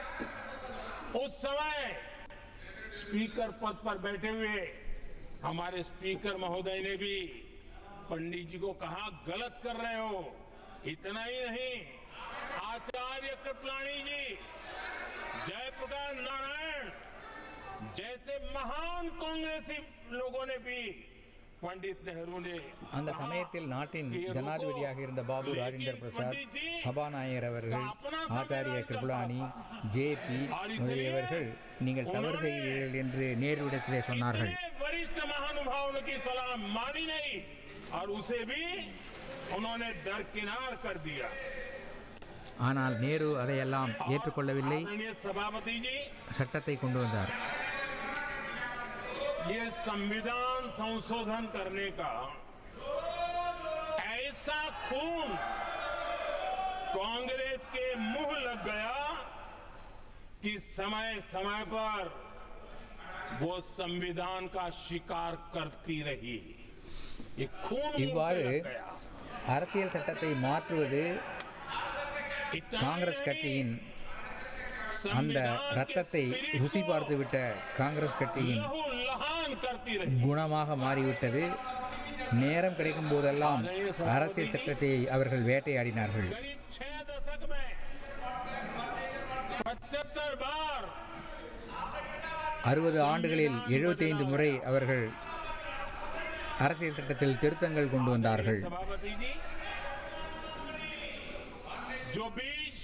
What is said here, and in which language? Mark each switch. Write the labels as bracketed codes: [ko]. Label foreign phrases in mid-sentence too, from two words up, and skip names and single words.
[hi] उस समय स्पीकर पद पर बैठे हुए हमारे स्पीकर महोदय ने भी पंडित जी को कहा गलत कर रहे हो. इतना ही नहीं, आचार्य कृपलानी जी, जयप्रकाश नारायण जैसे महान कांग्रेसी लोगों ने भी पंडित नेहरू ने [ta] அந்த சமயத்தில் நாட்டின் ஜனாதிபதியாக இருந்த பாபு ராஜேந்திர பிரசாத், சபாநாயகர் அவர்கள், ஆச்சாரிய கிருபலானி, ஜேபி முதலியவர்கள் நீங்கள் தவறு செய்கிறீர்கள் என்று நேருவிடத்திலே சொன்னார்கள். [hi] वरिष्ठ महानुभावों की सलाह मानी नहीं और उसे भी उन्होंने दरकिनार कर दिया. [ta] ஆனால் நேரு அதையெல்லாம் ஏற்றுக்கொள்ளவில்லை, [hi] आदरणीय सभापति जी, [ta] சட்டத்தை கொண்டு வந்தார். [hi] ये संविधान संशोधन करने का ऐसा खून कांग्रेस के मुंह लग गया कि समय समय पर वो संविधान का शिकार करती रही. ये खून मुंह पे [ta] இவ்வாறு [hi] लग गया. [ta] அரசியல் சட்டத்தை மாற்றுவது [hi] इतना [ta] காங்கிரஸ் [hi] ही [ta] கட்சியின் [hi] नहीं, [ta] அந்த [hi] संविधान के [ta] ரத்தத்தை [hi] spirit [ta] ருசி [hi] को [ta] பார்த்துவிட்ட காங்கிரஸ் கட்சியின் [hi] लहू लहान करती रही. [ta] குணமாக மாறிவிட்டது. நேரம் கிடைக்கும் போதெல்லாம் அரசியல் சட்டத்தை அவர்கள் வேட்டையாடினார்கள். [hi] करीब 6 दशक में 75 बार [ta] 60 ஆண்டுகளில் 75 முறை அவர்கள் அரசியல் சட்டத்தில் திருத்தங்கள் கொண்டு வந்தார்கள். [hi] सभापति जी, जो बीच